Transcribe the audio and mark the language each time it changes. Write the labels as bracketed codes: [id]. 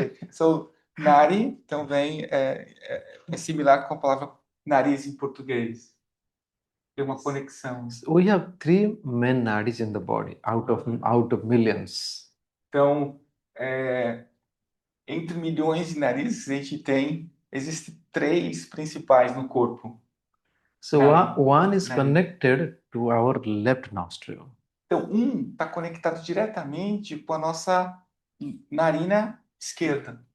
[pt] So, nari também é similar com a palavra nariz em português. Tem uma conexão. [en] We have three main nadis in the body out of millions. [pt] Então, entre milhões de narizes, existem três principais no corpo. [en] So Nadi. one is Nadi. connected to our left nostril. [pt] Então, está conectado diretamente com a nossa narina esquerda.